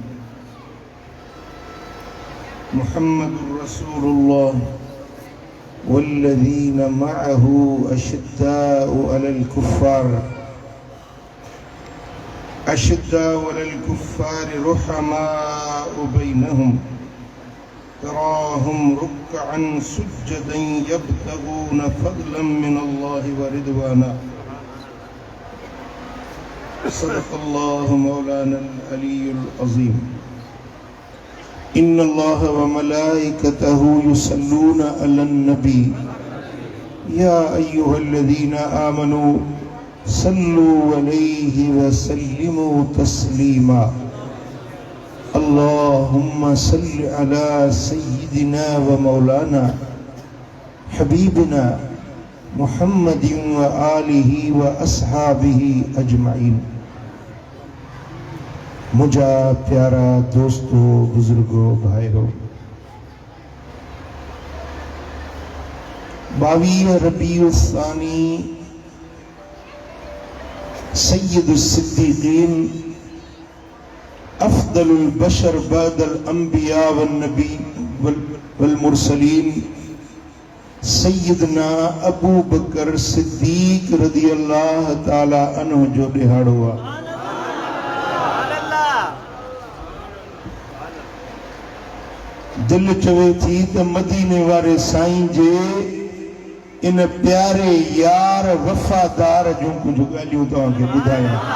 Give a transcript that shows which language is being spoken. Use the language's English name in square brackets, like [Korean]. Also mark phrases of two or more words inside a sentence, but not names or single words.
[Arabic] محمد رسول الله والذين معه أشداء على الكفار رحماء بينهم تراهم ركعا سجدا يبتغون فضلا من الله ورضوانا. صدق الله مولانا العلي العظيم. إن الله وملائكته يصلون على النبي يا أيها الذين آمنوا صلوا عليه وسلموا تسليما. اللهم صل على سيدنا ومولانا حبيبنا محمد وآله وأصحابه أجمعين. [Sindhi] मुझा प्यारा दोस्तों, बुजुर्गों, भाइयों, 22 रबीउल सानी [Arabic] سيد الصديقين أفضل البشر بعد الأنبياء والنبي والمرسلين سيدنا أبو بكر الصديق رضي الله تعالى عنه [Sindhi] जो ॾिहाड़ो आहे। दिल चवे थी त मदीने वारे साईं जे इन प्यारे यार वफ़ादार जूं कुछ ॻाल्हियूं तव्हांखे ॿुधायां।